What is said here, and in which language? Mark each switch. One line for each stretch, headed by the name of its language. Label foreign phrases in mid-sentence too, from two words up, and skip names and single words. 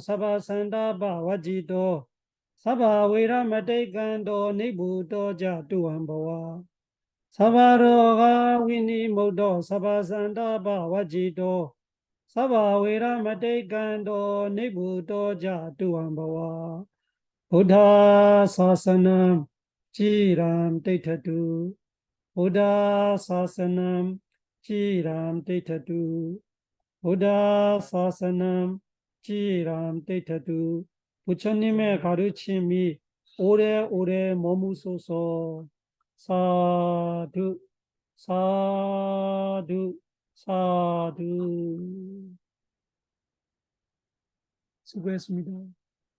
Pali: 사바산다바 와지도 사바웨라 마테간도 네부도 자투암바와 사바로가 위니모도 사바산다바 와지도 사바웨라 마테간도 네부도 자투암바와 Buddha Sasanam Chiram Teithatu Buddha Sasanam Chiram Teithatu Buddha Sasanam Chiram Teithatu
Korean: 부처님의 가르침이 오래오래 머무소서.
Pali: 사두 사두 사두.
Korean: 수고했습니다.